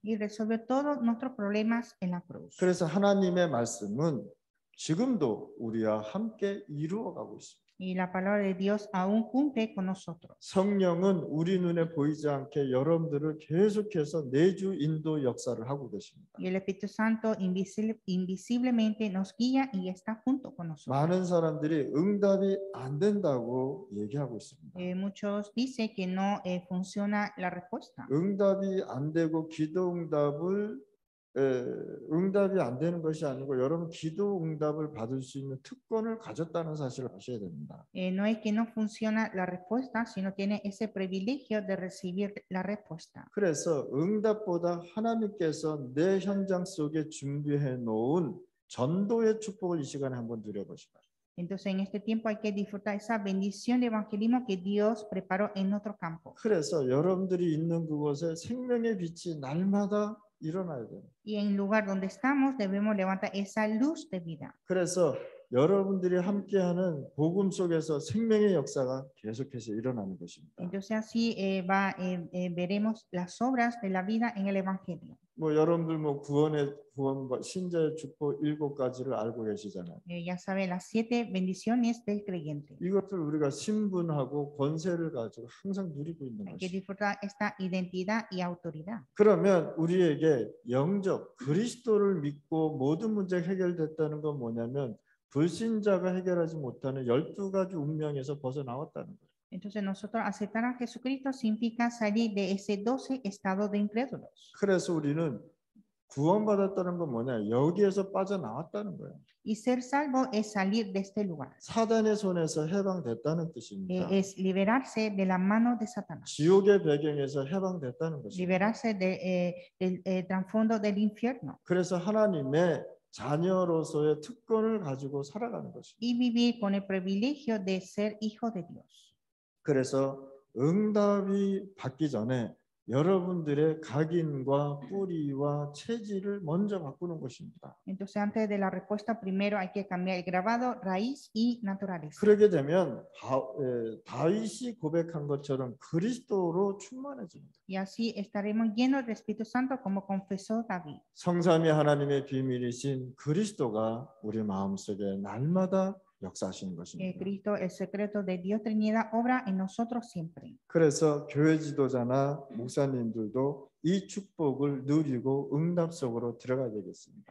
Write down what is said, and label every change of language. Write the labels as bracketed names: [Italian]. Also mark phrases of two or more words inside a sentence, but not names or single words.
[Spanish] Y resolvió todos nuestros problemas en la cruz. [Korean] 그래서 하나님의 말씀은 지금도 우리와 함께 이루어가고 있습니다. [Spanish] Y la palabra de Dios aún cumple con nosotros. [Korean] 성령은 우리 눈에 보이지 않게 여러분들을 계속해서 내주 인도 역사를 하고 계십니다. [Spanish] Y el Espíritu Santo invisiblemente nos guía y está junto con nosotros. [Korean] 많은 사람들이 응답이 안 된다고 얘기하고 있습니다. [Spanish] Muchos dicen que no funciona la respuesta. [Korean] 응답이 안 되고 기도 응답을 응답이 안 되는 것이 아니고 여러분 기도 응답을 받을 수 있는 특권을 가졌다는 사실을 아셔야 됩니다. [Spanish] No es que no funciona la respuesta, sino tiene ese privilegio de recibir la respuesta. [Korean] 그래서 응답보다 하나님께서 내 현장 속에 준비해 놓은 전도의 축복을 이 시간에 한번 누려보시다. [Spanish] Entonces, en este tiempo hay que disfrutar esa bendición de evangelismo que Dios preparó en nuestro campo. [Korean] 그래서 여러분들이 있는 그곳에 생명의 빛이 날마다 일어나야 돼요. [Spanish] Y en el lugar donde estamos debemos levantar esa luz de vida. [Korean] 그래서 여러분들이 함께하는 복음 속에서 생명의 역사가 계속해서 일어나는 것입니다. [Spanish] Entonces así veremos las obras de la vida en el evangelio. [Korean] 뭐 여러분들 뭐 구원과 신자의 축복 7가지를 알고 계시잖아요. [Spanish] Ya saben las 7 bendiciones del creyente. [Korean] 이것을 우리가 신분하고 권세를 가지고 항상 누리고 있는 [Spanish] Hay que [Korean] 것이죠. [Spanish] disfrutar esta identidad y autoridad. [Korean] 그러면 우리에게 영접 그리스도를 믿고 모든 문제가 해결됐다는 건 뭐냐면 불신자가 해결하지 못하는 12가지 운명에서 벗어나왔다는 거예요. [Spanish] Entonces nosotros aceptar a Jesucristo significa salir de ese 12 estado de incrédulos. [Korean] 그래서 우리는 구원받았다는 건 뭐냐? 여기에서 빠져나왔다는 거예요. [Spanish] Y ser salvo es salir de este lugar. [Korean] 사단의 손에서 해방됐다는 뜻입니다. [Spanish] Es liberarse de la mano de Satanás. [Korean] 지옥의 배경에서 해방됐다는 것입니다. [Spanish] Liberarse del trasfondo del infierno. [Korean] 그래서 하나님의 자녀로서의 특권을 가지고 살아가는 것입니다. [Spanish] Y vivir con el privilegio de ser hijo de Dios. [Korean] 그래서 응답이 받기 전에 여러분들의 각인과 뿌리와 체질을 먼저 바꾸는 것입니다. [Spanish] Entonces, antes de la respuesta, primero hay que cambiar el grabado, raíz y naturaleza. [Korean] 그러게 되면 다윗이 고백한 것처럼 그리스도로 충만해집니다. [Spanish] Y así estaremos llenos del Espíritu Santo como confesó David. [Korean] 성삼위 하나님의 비밀이신 그리스도가 우리 마음속에 날마다 역사하시는 것입니다. [Spanish] Cristo, el secreto de Dios Trinidad, obra en nosotros siempre. [Korean] 그래서 교회 지도자나 목사님들도 이 축복을 누리고 응답 속으로 들어가야 되겠습니다.